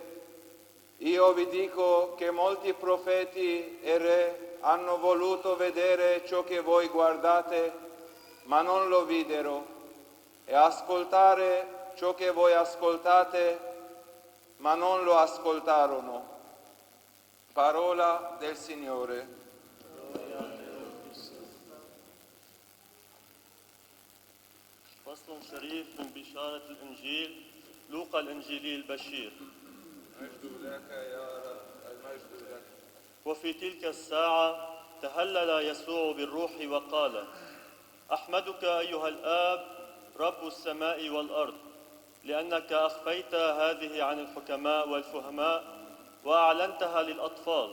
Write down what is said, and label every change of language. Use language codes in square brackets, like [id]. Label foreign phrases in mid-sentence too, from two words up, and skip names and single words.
[it] Io vi dico che molti profeti e re hanno voluto vedere ciò che voi guardate, ma non lo videro, e ascoltare ciò che voi ascoltate, ma non lo ascoltarono. Parola del Signore. [ar] فصل شريف من بشارة الإنجيل لوقا الإنجيلي البشير. المجد لك يا رب، المجد لك. وفي تلك الساعة تهلل يسوع بالروح وقال: أحمدك أيها الآب رب السماء والأرض، لأنك أخفيت هذه عن الحكماء والفهماء وأعلنتها للأطفال.